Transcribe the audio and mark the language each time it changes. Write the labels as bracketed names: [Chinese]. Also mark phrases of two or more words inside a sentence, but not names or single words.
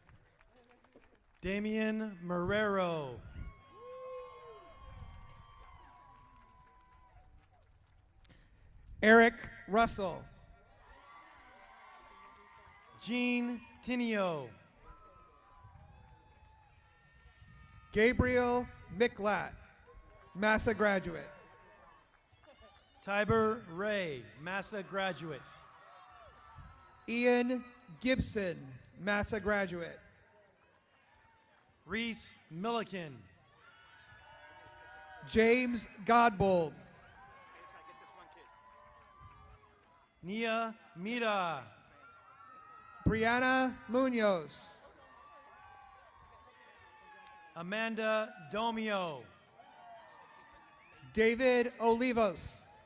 [English] Damian Marrero. Eric Russell. Jean Tinio. Gabriel Miklat, Massa Graduate. Tiber Ray, Massa Graduate. Ian Gibson, Massa Graduate. Reese Milliken. James Godbold. Nia Mira. Brianna Munoz. Amanda Domio. David Olivos.